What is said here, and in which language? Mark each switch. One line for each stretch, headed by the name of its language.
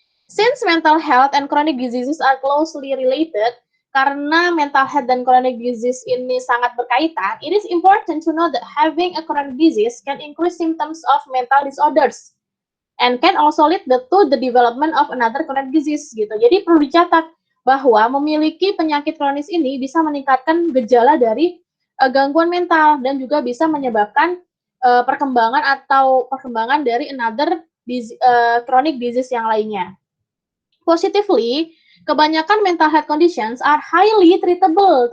English: Since mental health and chronic diseases are closely related,
Indonesian: karena mental health dan chronic disease ini sangat berkaitan,
English: it is important to know that having a chronic disease can increase symptoms of mental disorders and can also lead to the development of another chronic disease
Indonesian: gitu. Jadi perlu dicatat bahwa memiliki penyakit kronis ini bisa meningkatkan gejala dari gangguan mental dan juga bisa menyebabkan perkembangan dari
English: another chronic disease
Indonesian: yang lainnya.
English: Positively,
Indonesian: kebanyakan
English: mental health conditions are highly treatable.